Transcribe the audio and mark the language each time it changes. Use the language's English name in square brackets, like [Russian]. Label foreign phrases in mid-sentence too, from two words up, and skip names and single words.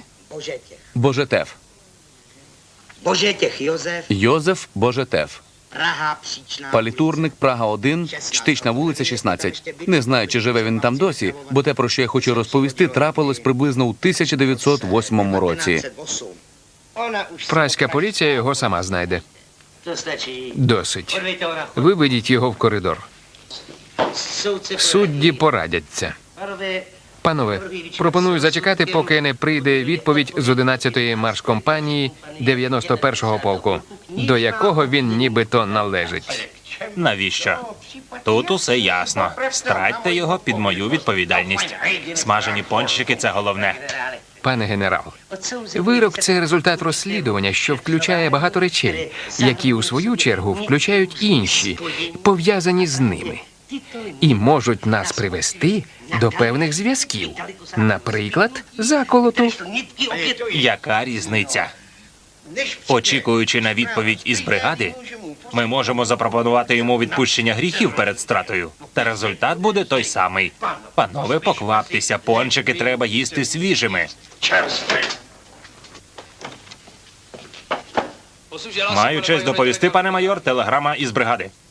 [Ukrainian] Божетев. [Czech] Božetěch Josef, [Ukrainian] Йозеф Божетев. [Czech] Praha, Příčná. [Ukrainian] Палітурник, Прага 1, Чтична вулиця, 16. Не знаю, чи живе він там досі, бо те, про що я хочу розповісти, трапилось приблизно у 1908 році. 1908. [Czech] Ona už [Ukrainian] Празька поліція його сама знайде. [Czech] To stačí. [Ukrainian] Досить. [Czech] Podejte ho na chod. [Ukrainian] Виведіть його в коридор. [Czech] Soudce [Ukrainian] Судді порадяться. [Czech] Pánové, [Ukrainian] Панове, пропоную зачекати, поки не прийде відповідь з 11-ї маршкомпанії 91-го полку, до якого він нібито належить. Навіщо? Тут усе ясно. Стратьте його під мою відповідальність. Смажені пончики – це головне. Пане генерал, вирок – це результат розслідування, що включає багато речей, які у свою чергу включають інші, пов'язані з ними, і можуть нас привести до певних зв'язків, наприклад, заколоту. [Czech] nitky opět [Ukrainian] Яка різниця? Очікуючи на відповідь із бригади, ми можемо запропонувати йому відпущення гріхів перед стратою. Та результат буде той самий. Панове, покваптеся, пончики треба їсти свіжими. Маю честь доповісти, пане майор, телеграма із бригади.